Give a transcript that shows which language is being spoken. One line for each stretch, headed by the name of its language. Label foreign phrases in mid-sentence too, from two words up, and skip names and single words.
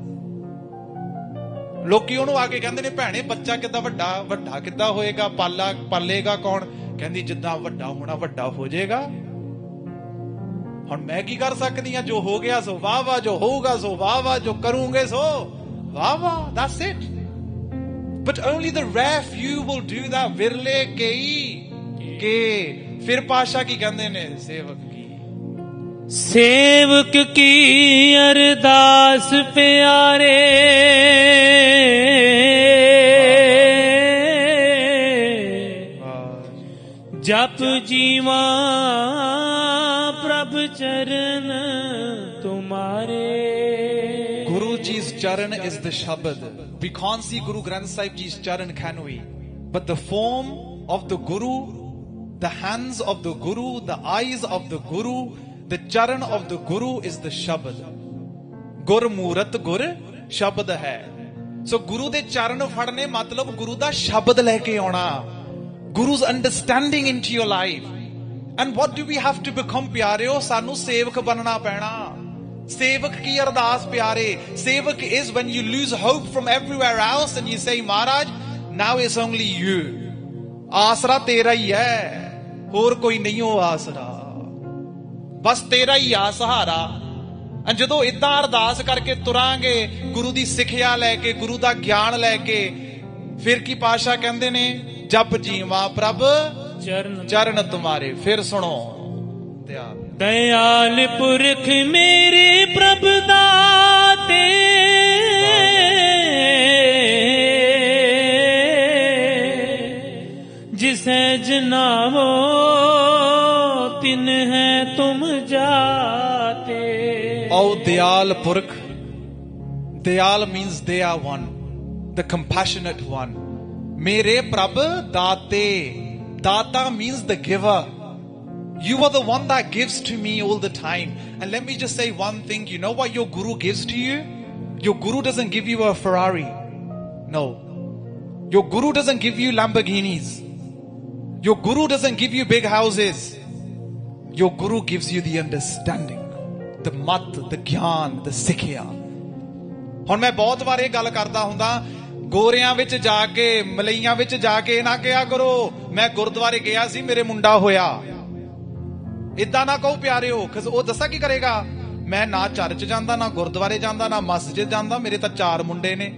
Punjabi: ਲੋਕੀ ਉਹਨੂੰ ਆ ਕੇ ਕਹਿੰਦੇ ਨੇ ਭੈਣੇ ਬੱਚਾ ਕਿੱਦਾਂ ਵੱਡਾ ਕਿੱਦਾਂ ਹੋਏਗਾ, ਪਾਲੇਗਾ ਕੌਣ? ਕਹਿੰਦੀ ਜਿੱਦਾਂ ਵੱਡਾ ਹੋਣਾ ਵੱਡਾ ਹੋ ਜਾਏਗਾ. ਹੁਣ ਮੈਂ ਕੀ ਕਰ ਸਕਦੀ ਹਾਂ? ਜੋ ਹੋ ਗਿਆ ਸੋ ਵਾਹ ਵਾਹ, ਜੋ ਹੋਊਗਾ ਸੋ ਵਾਹ ਵਾਹ, ਜੋ ਕਰੂੰਗੇ ਸੋ ਵਾਹ ਵਾਹ.
English: That's it. But only the rare few will do that.
Punjabi: ਵਿਰਲੇ ਕਈ ਕੇ. ਫਿਰ ਪਾਸ਼ਾ ਕੀ ਕਹਿੰਦੇ ਨੇ? ਸੇਵਕ ਕੀ ਅਰਦਾਸ ਪਿਆਰੇ, ਜਪ ਜੀਵਾ ਪ੍ਰਭ ਚਰਨ ਤੁਮਾਰੇ.
English: Guru Ji's charan is the shabad. We can't see Guru Granth Sahib Ji's charan, can we? But the form of the Guru, the hands of the Guru, the eyes of the Guru, The charan of the Guru is the Shabad.
Punjabi: ਗੁਰ ਮੂਰਤਿ ਗੁਰ ਸਬਦੁ ਹੈ. So ਗੁਰੂ ਦੇ ਚਰਨ ਫੜਨੇ ਮਤਲਬ ਗੁਰੂ ਦਾ ਸ਼ਬਦ ਲੈ ਕੇ ਆਉਣਾ.
English: Guru's understanding into your life. And what do we have to become, pyareo?
Punjabi: ਸਾਨੂੰ ਸੇਵਕ ਬਣਨਾ ਪੈਣਾ। ਸੇਵਕ ਕੀ ਅਰਦਾਸ, ਪਿਆਰੇ.
English: Sevak is when you lose hope from everywhere else and you say, Maharaj, now it's only you.
Punjabi: ਆਸਰਾ ਤੇਰਾ ਹੀ ਹੈ। ਹੋਰ ਕੋਈ ਨਹੀਂ ਹੋ ਆਸਰਾ. ਬਸ ਤੇਰਾ ਹੀ ਆ ਸਹਾਰਾ. And ਜਦੋਂ ਇਦਾਂ ਅਰਦਾਸ ਕਰਕੇ ਤੁਰਾਂਗੇ ਗੁਰੂ ਦੀ ਸਿੱਖਿਆ ਲੈ ਕੇ ਗੁਰੂ ਦਾ ਗਿਆਨ ਲੈ ਕੇ ਫਿਰ ਕੀ ਪਾਸ਼ਾ ਕਹਿੰਦੇ ਨੇ ਜਪ ਜੀਵਾ ਪ੍ਰਭ ਚਰਨ ਤੁਮਾਰੇ ਫਿਰ ਸੁਣੋ ਦਇਆਲ ਪੁਰਖ ਮੇਰੇ ਪ੍ਰਭ ਦਾਤੇ ਜਿਸੈ ਜਨਾਵੋ ਤਿਨ ਹੈ ਤੁਮ ਜਾਤੇ.
English: Oh,
Punjabi: ਦਇਆਲ ਪੁਰਖ.
English: Dayal means they are one. The compassionate one.
Punjabi: ਮੇਰੇ ਪ੍ਰਭ ਦਾਤੇ.
English: Data means the giver. You are the one that gives to me all the time. And let me just say one thing. You know what your Guru gives to you? Your Guru doesn't give you a Ferrari. No. Your Guru doesn't give you Lamborghinis. Your Guru doesn't give you big houses. Your Guru gives you the understanding. The mat, the gyan, the sikhya.
Punjabi: ਹੁਣ ਮੈਂ ਬਹੁਤ ਵਾਰ ਇਹ ਗੱਲ ਕਰਦਾ ਹੁੰਦਾ ਗੋਰਿਆਂ ਵਿੱਚ ਜਾ ਕੇ ਮਲਈਆਂ ਵਿੱਚ ਜਾ ਕੇ ਨਾ ਕਿਹਾ ਕਰੋ ਮੈਂ ਗੁਰਦੁਆਰੇ ਗਿਆ ਸੀ ਮੇਰੇ ਮੁੰਡਾ ਹੋਇਆ. ਇਦਾਂ ਨਾ ਕਹੋ ਪਿਆਰਿਓ ਉਹ ਦੱਸਾਂ ਕੀ ਕਰੇਗਾ ਮੈਂ ਨਾ ਚਰਚ ਜਾਂਦਾ ਨਾ ਗੁਰਦੁਆਰੇ ਜਾਂਦਾ ਨਾ ਮਸਜਿਦ ਜਾਂਦਾ ਮੇਰੇ ਤਾਂ 4 ਮੁੰਡੇ ਨੇ.